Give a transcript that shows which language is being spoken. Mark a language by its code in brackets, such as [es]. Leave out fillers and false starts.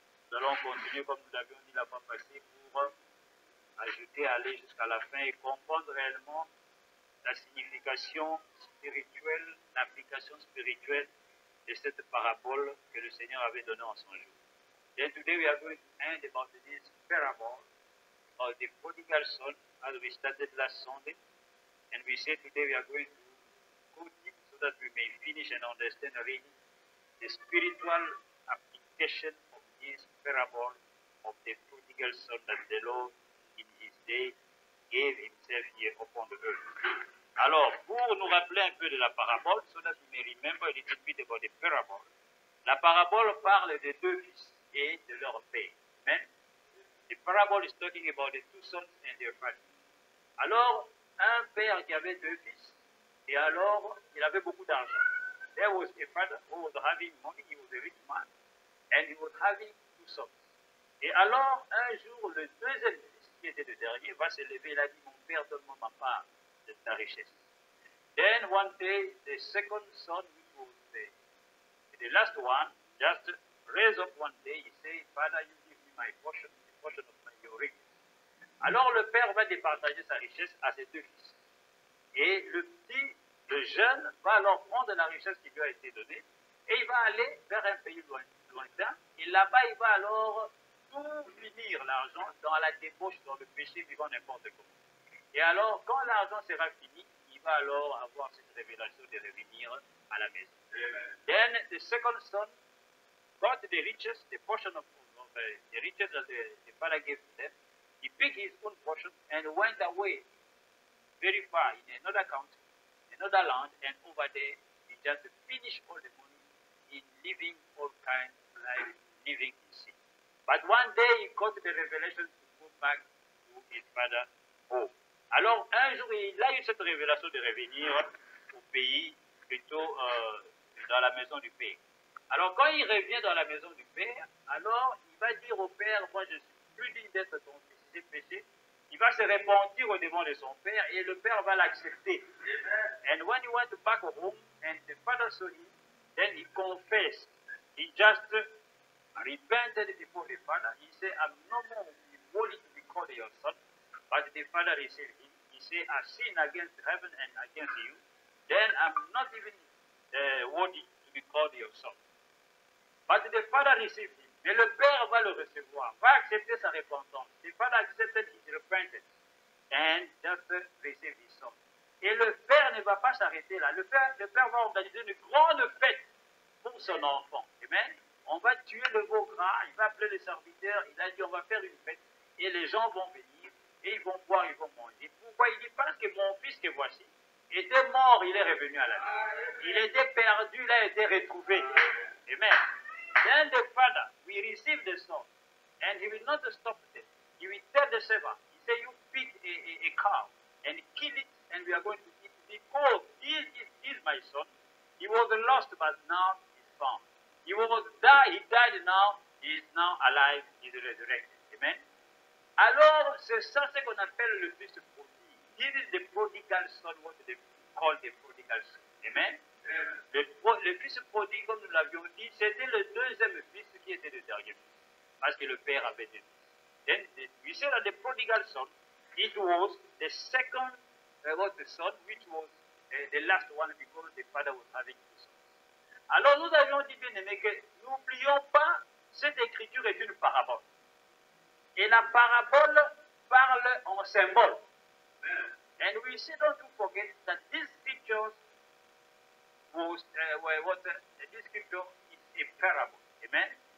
[fr] Nous allons continuer, comme nous l'avions dit la fois passée, pour ajouter, aller jusqu'à la fin et comprendre réellement la signification spirituelle, l'application spirituelle de cette parabole que le Seigneur avait donnée en son jour. [en] Then today we are going to end about this parable of the prodigal son, as we started last Sunday. And we said today we are going to go deep so that we may finish and understand really the spiritual application of this parable of the prodigal son that the Lord in his day gave himself here upon the earth. [fr] Alors, pour nous rappeler un peu de la parabole, [en] so that we may remember a little bit about the parable, [fr] la parabole parle des deux fils et de leur père. Amen. [en] The parable is talking about the two sons and their father. [fr] Alors, un père qui avait deux fils, et alors, il avait beaucoup d'argent. [en] There was a father who was having money, he was a rich man, and he was having two sons. [fr] Et alors, un jour, le deuxième fils, qui était le dernier, va se lever, il a dit, mon père, donne-moi ma part de ta richesse. [en] Then one day, the second son, which was the last one, just raise up one day, he said, Father, you give me my portion, the portion of your riches. [fr] Alors le père va départager sa richesse à ses deux fils. Et le petit, le jeune, va alors prendre la richesse qui lui a été donnée et il va aller vers un pays lointain. Et là-bas, il va alors tout finir l'argent dans la débauche, dans le péché, vivant n'importe comment. Et alors, quand l'argent sera fini, il va alors avoir cette révélation de revenir à la maison. [en] Then the second son got the riches, the portion of the riches that the father gave to them. He picked his own portion and went away very far in another country, another land, and over there he just finished all the money in living all kinds of life, living in sin. But one day he got the revelation to go back to his father home. [fr] Alors un jour il a eu cette révélation de revenir au pays, plutôt dans la maison du père. Alors quand il revient dans la maison du père, alors il va dire au père, moi je suis plus digne d'être ton fils, j'ai péché. Il va se repentir au devant de son père et le père va l'accepter. [en] And when he went back home and the father saw him, then he confessed. He just repented before the father. He said, I'm no more worthy to be called your son. But the father received him. He said, I sinned against heaven and against you. Then I'm not even worthy to be called your son. But the father received him. [fr] Mais le père va le recevoir, va accepter sa repentance. [en] The father accepted his repentance and just received his son. [fr] Et le père ne va pas s'arrêter là. Le père va organiser une grande fête pour son enfant. Amen. On va tuer le veau gras, il va appeler les serviteurs, il a dit on va faire une fête et les gens vont venir et ils vont boire, ils vont manger. Pourquoi? Il dit parce que mon fils que voici était mort, il est revenu à la vie. Il était perdu, il a été retrouvé. Amen. [en] Then the father will receive the son, and he will not stop there. He will tell the servant, he say, you pick a cow and kill it, and we are going to eat it. Because this is my son. He was lost, but now he's found. He died now, he is now alive, he is resurrected. Amen. [fr] Alors, c'est ça ce qu'on appelle le fils prodigue. [en] This is the prodigal son, what they call the prodigal son. Amen. [fr] Le fils prodigue, comme nous l'avions dit, c'était le deuxième fils qui était le dernier fils. Parce que le père avait deux fils. [en] Then we say that the prodigal son, it was the second son, which was the last one because the father was having two sons. [fr] Alors nous avions dit bien aimé que n'oublions pas, cette écriture est une parabole. Et la parabole parle en symbole. [en] And we say don't forget that these pictures this scripture is a parable. Amen.